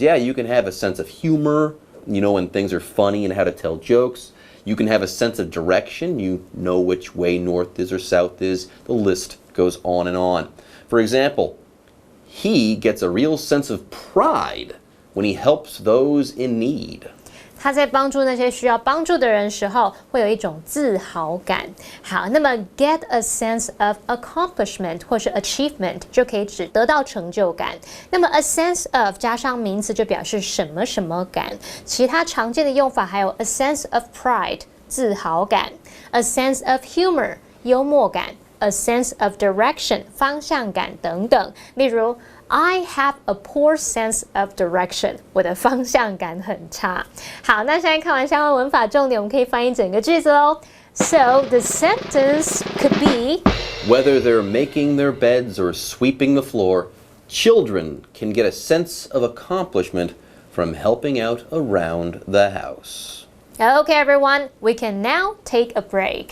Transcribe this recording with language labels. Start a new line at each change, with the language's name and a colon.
English: Yeah, you can have a sense of humor, you know when things are funny and how to tell jokes. You can have a sense of direction. You know which way north is or south is. The list goes on and on. For example, he gets a real sense of pride when he helps those in need.
Chinese: 他在帮助那些需要帮助的人时候，会有一种自豪感。好，那么
English: get a sense of accomplishment
Chinese: 或是 achievement 就可以指得到成就感。那么
English: a sense of
Chinese: 加上名词就表示什么什么感。其他常见的用法还有
English: a sense of pride
Chinese: 自豪感 ，
English: a sense of humor
Chinese: 幽默感 ，
English: a sense of direction
Chinese: 方向感等等。例如。
English: I have a poor sense of direction.
Chinese: 我的方向感很差。好，那现在看完相关文法重点，我们可以翻译整个句子喽。
English: So the sentence could be Whether they're making their beds or sweeping the floor, children can get a sense of accomplishment from helping out around the house. Okay, everyone, we can now take a break.